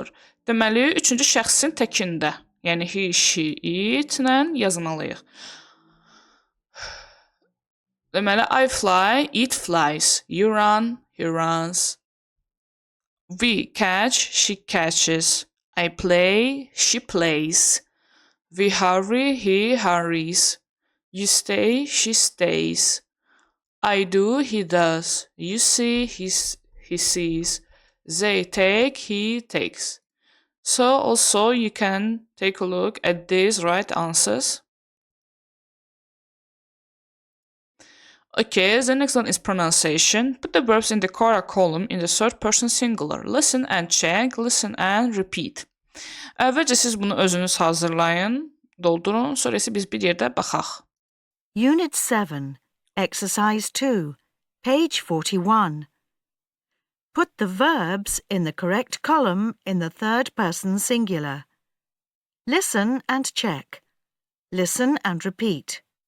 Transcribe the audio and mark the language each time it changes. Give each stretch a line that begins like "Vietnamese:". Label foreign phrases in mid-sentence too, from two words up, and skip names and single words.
Azerbaijani: Deməli, üçüncü şəxsin təkində. Yəni
English: he, she, it
Azerbaijani: ilə yazmalıyıq. Deməli,
English: I fly, it flies. You run, he runs. We catch, she catches. I play, she plays. We hurry, he hurries. You stay, she stays. I do, he does. You see, he sees. They take, he takes. So also you can take a look at these right answers. Okay, the next one is pronunciation. Put the verbs in the correct column in the third person singular. Listen and check, listen and repeat.
Azerbaijani: Əvvəlcə siz bunu özünüz hazırlayın. doldurun, sonra isə biz bir yerdə baxaq.
English: Unit 7, Exercise 2, page 41. Put the verbs in the correct column in the third person singular. Listen and check. Listen and repeat.